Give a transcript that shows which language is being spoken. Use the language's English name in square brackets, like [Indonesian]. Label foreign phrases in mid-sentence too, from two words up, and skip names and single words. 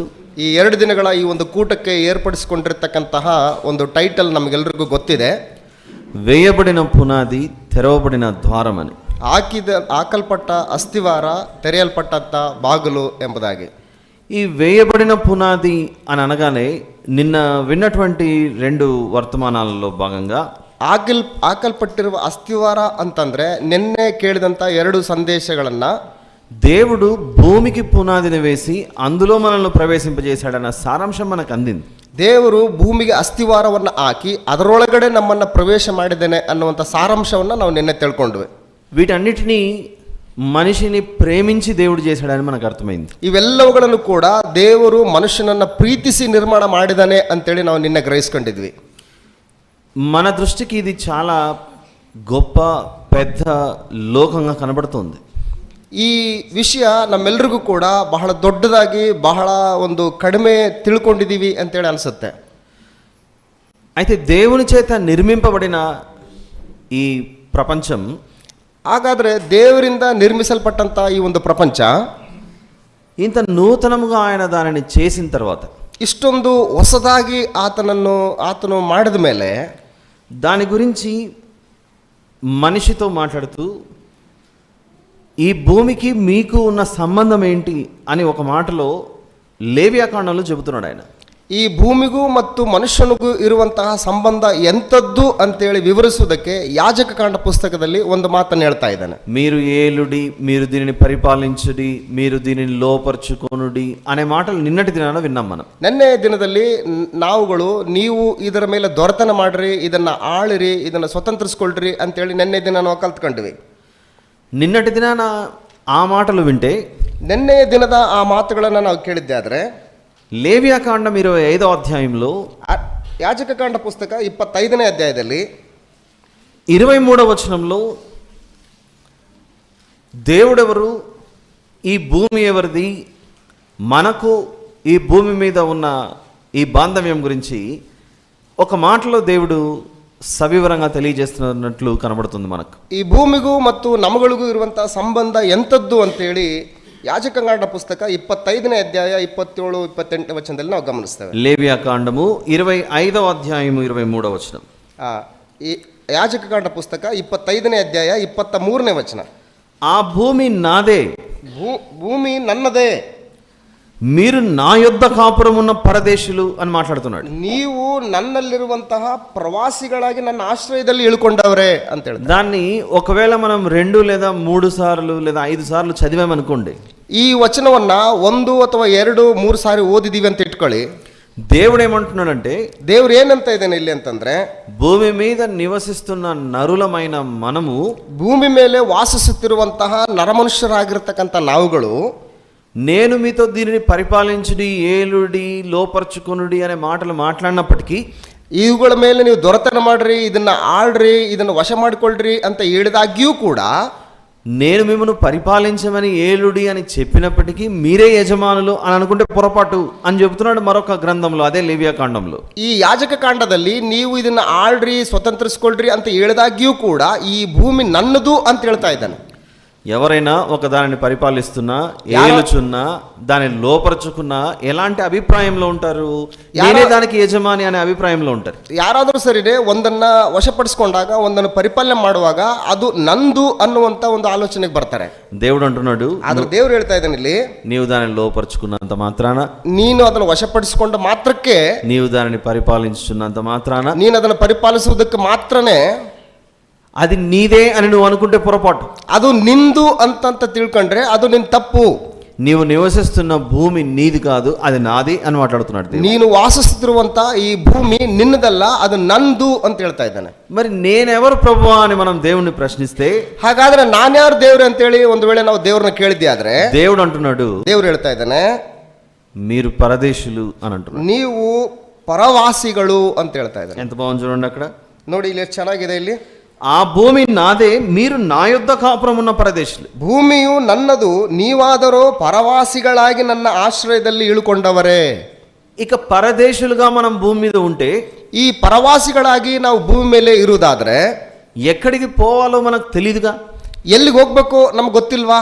[Kannada] ಈ 2 ದಿನಗಳ ಈ ಒಂದು ಕೂಟಕ್ಕೆ ಏರ್ಪಡಿಸಿಕೊಂಡಿರ್ತಕ್ಕಂತಹ ಒಂದು ಟೈಟಲ್ ನಮಗೆಲ್ಲರಿಗೂ ಗೊತ್ತಿದೆ. [Telugu] వేయబడిన పునాది, తెరవబడిన ద్వారం అని. [Kannada] ಹಾಕಲ್ಪಟ್ಟ ಅಸ್ಥಿವಾರ, ತೆರೆಯಲ್ಪಟ್ಟಂತ ಬಾಗಿಲು ಎಂಬುದಾಗಿ. [Telugu] ఈ వేయబడిన పునాది అని అనగానే నిన్న విన్నటువంటి 2 వర్తమానాలలో భాగంగా [Kannada] ಹಾಕಲ್ಪಟ್ಟಿರುವ ಅಸ್ಥಿವಾರ ಅಂತಂದ್ರೆ ನಿನ್ನೆ ಕೇಳಿದಂಥ 2 ಸಂದೇಶಗಳನ್ನು [Telugu] దేవుడు భూమికి పునాదిని వేసి అందులో మనల్ని ప్రవేశింపజేశాడన్న సారాంశం మనకు అందింది. [Kannada] ದೇವರು ಭೂಮಿಗೆ ಅಸ್ಥಿವಾರವನ್ನು ಹಾಕಿ ಅದರೊಳಗಡೆ ನಮ್ಮನ್ನು ಪ್ರವೇಶ ಮಾಡಿದ್ದೇನೆ ಅನ್ನುವಂಥ ಸಾರಾಂಶವನ್ನು ನಾವು ನಿನ್ನೆ ತಿಳ್ಕೊಂಡ್ವಿ. [Telugu] వీటన్నిటినీ మనిషిని ప్రేమించి దేవుడు చేశాడని మనకు అర్థమైంది. [Kannada] ಇವೆಲ್ಲವುಗಳನ್ನು ಕೂಡ ದೇವರು ಮನುಷ್ಯನನ್ನು ಪ್ರೀತಿಸಿ ನಿರ್ಮಾಣ ಮಾಡಿದಾನೆ ಅಂತೇಳಿ ನಾವು ನಿನ್ನೆ ಗ್ರಹಿಸ್ಕೊಂಡಿದ್ವಿ. [Telugu] మన దృష్టికి ఇది చాలా గొప్ప పెద్ద లోకంగా కనబడుతుంది. [Kannada] ಈ ವಿಷಯ ನಮ್ಮೆಲ್ಲರಿಗೂ ಕೂಡ ಬಹಳ ದೊಡ್ಡದಾಗಿ, ಬಹಳ ಒಂದು ಕಡಿಮೆ ತಿಳ್ಕೊಂಡಿದ್ದೀವಿ ಅಂತೇಳಿ ಅನಿಸುತ್ತೆ. [Telugu] అయితే దేవుని చేత నిర్మింపబడిన ఈ ప్రపంచం, [Kannada] ಹಾಗಾದರೆ ದೇವರಿಂದ ನಿರ್ಮಿಸಲ್ಪಟ್ಟಂಥ ಈ ಒಂದು ಪ್ರಪಂಚ [Telugu] ఇంత నూతనముగా ఆయన దానిని చేసిన తర్వాత, [Kannada] ಇಷ್ಟೊಂದು ಹೊಸದಾಗಿ ಆತನು ಮಾಡಿದ ಮೇಲೆ [Telugu] దాని గురించి మనిషితో మాట్లాడుతూ ఈ భూమికి మీకు ఉన్న సంబంధం ఏంటి అని ఒక మాటలో లేవియాకాండంలో చెబుతున్నాడు ఆయన. [Kannada] ಈ ಭೂಮಿಗೂ ಮತ್ತು ಮನುಷ್ಯನಿಗೂ ಇರುವಂತಹ ಸಂಬಂಧ ಎಂಥದ್ದು ಅಂತೇಳಿ ವಿವರಿಸುವುದಕ್ಕೆ ಯಾಜಕಕಾಂಡ ಪುಸ್ತಕದಲ್ಲಿ ಒಂದು ಮಾತನ್ನು ಹೇಳ್ತಾ ಇದ್ದಾನೆ. [Telugu] మీరు ఏలుడి, మీరు దీనిని పరిపాలించుడి, మీరు దీనిని లోపరుచుకొనుడి అనే మాటలు నిన్నటి దినాన విన్నాం మనం. [Kannada] ನಿನ್ನೆ ದಿನದಲ್ಲಿ ನಾವುಗಳು ನೀವು ಇದರ ಮೇಲೆ ದೊರೆತನ ಮಾಡ್ರಿ, ಇದನ್ನ ಆಳಿರಿ, ಇದನ್ನ ಸ್ವತಂತ್ರಿಸ್ಕೊಳ್ರಿ ಅಂತೇಳಿ ನಿನ್ನೆ ದಿನ ನಾವು ಕಲ್ತ್ಕೊಂಡ್ವಿ. [Telugu] నిన్నటి దినాన ఆ మాటలు వింటే [Kannada] ನಿನ್ನೆ ದಿನದ ಆ ಮಾತುಗಳನ್ನು ನಾವು ಕೇಳಿದ್ದೆ. ಆದರೆ [Telugu] లేవియాకాండం 25వ అధ్యాయంలో [Kannada] ಯಾಜಕಕಾಂಡ ಪುಸ್ತಕ 25ನೇ ಅಧ್ಯಾಯದಲ್ಲಿ [Telugu] 23వ వచనంలో దేవుడెవరు, ఈ భూమి ఎవరిది, మనకు ఈ భూమి మీద ఉన్న ఈ బాంధవ్యం గురించి ఒక మాటలో దేవుడు సవివరంగా తెలియజేస్తున్నట్లు కనబడుతుంది మనకు. [Kannada] ಈ ಭೂಮಿಗೂ ಮತ್ತು ನಮಗಳಿಗೂ ಇರುವಂತಹ ಸಂಬಂಧ ಎಂಥದ್ದು ಅಂತೇಳಿ ಯಾಜಕಕಾಂಡ ಪುಸ್ತಕ 25ನೇ ಅಧ್ಯಾಯ 27, 28 ವಚನದಲ್ಲಿ ನಾವು ಗಮನಿಸ್ತೇವೆ. [Telugu] లేవియాకాండము 25వ అధ్యాయము 23వ వచనం. [Kannada] ಈ ಯಾಜಕಕಾಂಡ ಪುಸ್ತಕ 25ನೇ ಅಧ್ಯಾಯ 23ನೇ ವಚನ. [Telugu] ఆ భూమి నాదే, భూమి నన్నదే, మీరు నా యొద్ద కాపురమున్న పరదేశులు అని మాట్లాడుతున్నాడు. [Kannada] ನೀವು ನನ್ನಲ್ಲಿರುವಂತಹ ಪ್ರವಾಸಿಗಳಾಗಿ ನನ್ನ ಆಶ್ರಯದಲ್ಲಿ ಇಳ್ಕೊಂಡವ್ರೆ ಅಂತ ಹೇಳ್ತಾರೆ. [Telugu] దాన్ని ఒకవేళ మనం 2 లేదా 3 సార్లు లేదా 5 సార్లు చదివామనుకోండి, [Kannada] ఈ వచనವನ್ನ 1 ಅಥವಾ 2, 3 ಸಾರಿ ಓದಿದೀವಿ ಅಂತ ಇಟ್ಕೊಳ್ಳಿ. [Telugu] దేవుడు ఏమంటున్నాడంటే, [Kannada] దేవుడు ಏನಂತ ಇದ್ದಾನೆ ಇಲ್ಲಿ ಅಂತಂದ್ರೆ, [Telugu] భూమి మీద నివసిస్తున్న నరులమైన మనము, [Kannada] ಭೂಮಿ ಮೇಲೆ ವಾಸಿಸುತ್ತಿರುವಂತಹ ನರಮನುಷ್ಯರಾಗಿರ್ತಕ್ಕಂಥ ನಾವುಗಳು, [Telugu] నేను మీతో దీనిని పరిపాలించుడి, ఏలుడి, లోపర్చుకొనుడి అనే మాటలు మాట్లాడినప్పటికీ, [Kannada] ಇವುಗಳ ಮೇಲೆ ನೀವು ದೊರೆತನ ಮಾಡ್ರಿ, ಇದನ್ನ ಆಳ್ರಿ, ಇದನ್ನ ವಶ ಮಾಡಿಕೊಳ್ಳ್ರಿ ಅಂತ ಹೇಳಿದಾಗ್ಯೂ ಕೂಡ, [Telugu] నేను మిమ్మల్ని పరిపాలించమని ఏలుడి అని చెప్పినప్పటికీ మీరే యజమానులు అని అనుకుంటే పొరపాటు అని చెబుతున్నాడు మరొక గ్రంథంలో, అదే లేవియాకాండంలో. [Kannada] ಈ ಯಾಜಕ ಕಾಂಡದಲ್ಲಿ ನೀವು ಇದನ್ನ ಆಳ್ರಿ, ಸ್ವತಂತ್ರಿಸ್ಕೊಳ್ರಿ ಅಂತ ಹೇಳಿದಾಗ್ಯೂ ಕೂಡ ಈ ಭೂಮಿ ನನ್ನದು ಅಂತ ಹೇಳ್ತಾ ಇದ್ದಾನೆ. [Telugu] ఎవరైనా ఒక దానిని పరిపాలిస్తున్నా, ఏలుచున్నా, దానిని లోపరుచుకున్నా ఎలాంటి అభిప్రాయంలో ఉంటారు? నేనే దానికి యజమాని అనే అభిప్రాయంలో ఉంటారు. [Kannada] ಯಾರಾದರೂ ಸರಿನೇ ಒಂದನ್ನ ವಶಪಡಿಸಿಕೊಂಡಾಗ, ಒಂದನ್ನು ಪರಿಪಾಲನೆ ಮಾಡುವಾಗ ಅದು ನಂದು ಅನ್ನುವಂತ ಒಂದು ಆಲೋಚನೆಗೆ ಬರ್ತಾರೆ. [Telugu] దేవుడు అంటున్నాడు, [Kannada] ಆದ್ರೆ ದೇವ್ರು ಹೇಳ್ತಾ ಇದ್ದಾನೆ ಇಲ್ಲಿ, [Telugu] నీవు దానిని లోపరుచుకున్నంత మాత్రాన, [Kannada] ನೀನು ಅದನ್ನು ವಶಪಡಿಸಿಕೊಂಡ ಮಾತ್ರಕ್ಕೆ, [Telugu] నీవు దానిని పరిపాలించుచున్నంత మాత్రాన, [Kannada] ನೀನು ಅದನ್ನು ಪರಿಪಾಲಿಸುವುದಕ್ಕೆ ಮಾತ್ರನೇ [Telugu] అది నీదే అని నువ్వు అనుకుంటే పొరపాటు. [Kannada] ಅದು ನಿಂದು ಅಂತ ತಿಳ್ಕೊಂಡ್ರೆ ಅದು ನಿನ್ ತಪ್ಪು. [Telugu] నీవు నివసిస్తున్న భూమి నీది కాదు, అది నాది అని మాట్లాడుతున్నాడు. [Kannada] ನೀನು ವಾಸಿಸುತ್ತಿರುವಂತ ಈ ಭೂమి ನಿನ್ನದಲ್ಲ, ಅದು ನಂದು ಅಂತ ಹೇಳ್ತಾ ಇದ್ದಾನೆ. [Telugu] మరి నేనెవరు ప్రభువా అని మనం దేవుణ్ణి ప్రశ్నిస్తే, [Kannada] ಹಾಗಾದ್ರೆ ನಾನ್ಯಾರು ದೇವ್ರು ಅಂತೇಳಿ ಒಂದು ವೇಳೆ ನಾವು ದೇವ್ರನ್ನ ಕೇಳಿದ್ದೆ ಆದ್ರೆ, [Telugu] దేవుడు అంటున్నాడు, [Kannada] ದೇವ್ರು ಹೇಳ್ತಾ ಇದ್ದಾನೆ, [Telugu] మీరు పరదేశులు అని అంటున్నాడు. [Kannada] ನೀವು ಪರವಾಸಿಗಳು ಅಂತ ಹೇಳ್ತಾ ಇದ್ದಾನೆ. [Telugu] ఎంత బాగుంది చూడండి అక్కడ. [Kannada] ನೋಡಿ ಇಲ್ಲಿ ಎಷ್ಟು ಚೆನ್ನಾಗಿದೆ. ಇಲ್ಲಿ [Telugu] ఆ భూమి నాదే, మీరు నా యొద్ద కాపురమున్న పరదేశులు. [Kannada] ಭೂಮಿಯು ನನ್ನದು, ನೀವಾದರೂ ಪರವಾಸಿಗಳಾಗಿ ನನ್ನ ಆಶ್ರಯದಲ್ಲಿ ಇಳುಕೊಂಡವರೇ. [Telugu] ఇక పరదేశులుగా మనం భూమి మీద ఉంటే, [Kannada] ಈ ಪರವಾಸಿಗಳಾಗಿ ನಾವು ಭೂಮಿ ಮೇಲೆ ಇರುವುದಾದ್ರೆ [Telugu] ఎక్కడికి పోవాలో మనకు తెలియదుగా. [Kannada] ಎಲ್ಲಿಗೆ ಹೋಗ್ಬೇಕು ನಮ್ಗೆ ಗೊತ್ತಿಲ್ವಾ?